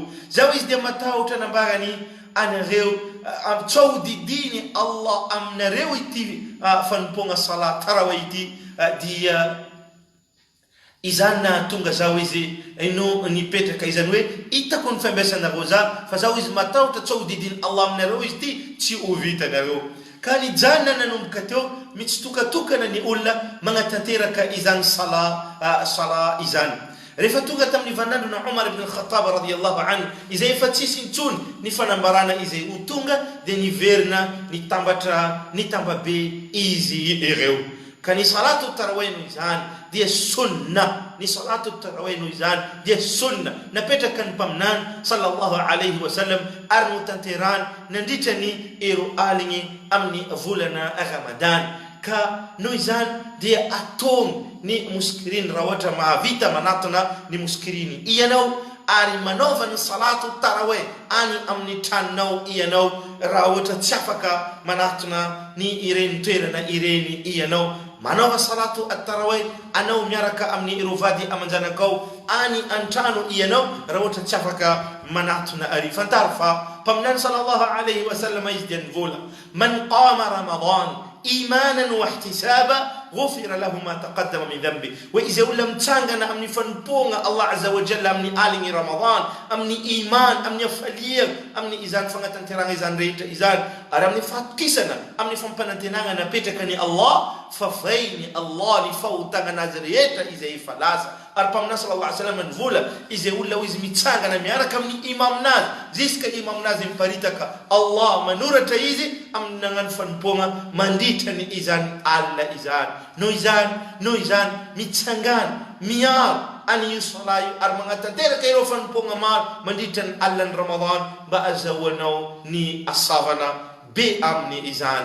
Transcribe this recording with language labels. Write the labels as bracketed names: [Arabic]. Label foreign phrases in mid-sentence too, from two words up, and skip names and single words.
[Malagasy] Zao izy dia matahotra nambarany anareo tsao didiny Allah aminareo ity fanompoana [Arabic] صلاة التراويح [Malagasy] ity, dia izany na tonga zao izy no nipetraka, izany hoe hitako ny fambiasanareo za, fa zao izy matahotra tsao didiny Allah aminareo izy ity tsy ho vitanareo. Ka ny janona nanomboka teo mitsitokatokana ny olona magnatanteraka izany sala izany. Rehefa tonga tamin'ny vanandro na Umar ibn al-Khattab [Arabic] رضي الله عنه, [Malagasy] izay efa tsisy intsony ny fanambarana izay ho tonga, dia niverina nitambabe izy ireo. Ka ny [Arabic] صلاة التراويح [Malagasy] no izany dia sunna, ny [Arabic] صلاة التراويح [Malagasy] no izany dia sunna napetraka ny mpaminany [Arabic] صلى الله عليه وسلم [Malagasy] ary notanterany nandritra ny ero aligny amin'ny volana Ramadan. Ka noho izany dia atony ny muskirin raha ohatra mahavita manatona ny muskirini ianao ary manaova ny [Arabic] صلاة التراويح [Malagasy] any amin'ny tranonao ianao, raha ohatra tsy afaka manatona ny ireny toerana ireny ianao. Manaova [Arabic] صلاة التراويح [Malagasy] anao miaraka amin'ny ireo vady amanjanakao any antrano ianao, raha ohatra tsy afaka manatona ary. Fantaro fa mpaminany [Arabic] صلى الله عليه وسلم [Malagasy] izy dia nivola, [Arabic] من قام رمضان إيمانا واحتسابا غفر له ما تقدم من ذنبه. [Malagasy] Wa izay olona mitsangana amin'ny fanompoana [Arabic] الله عز وجل [Malagasy] amin'ny aligny Ramadan, amin'ny iman, amin'ny afalia, amin'ny izany fagnatanterana izany rehetra izany, ary amin'ny fahatokisana amin'ny fampanantenana napetraka ny Allah, fafainy Allah ny fahotana azy rehetra izay efa lasa. Ary mpaminany [Arabic] صلى الله عليه وسلم [Malagasy] nivola, izay olona ho izy mitsangana miaraka amin'ny imaminazy ziska imaminazy miparitaka, Allah manoratra izy amin'ny nagnano fanompoana mandritra ny izany alina izany. Noho izany mitsangana miaro any io sala io ary magnatanteraka ireo fanompoana maro mandritra ny alinany Ramadan mba azahoanao ny asavana be amin'ny izany.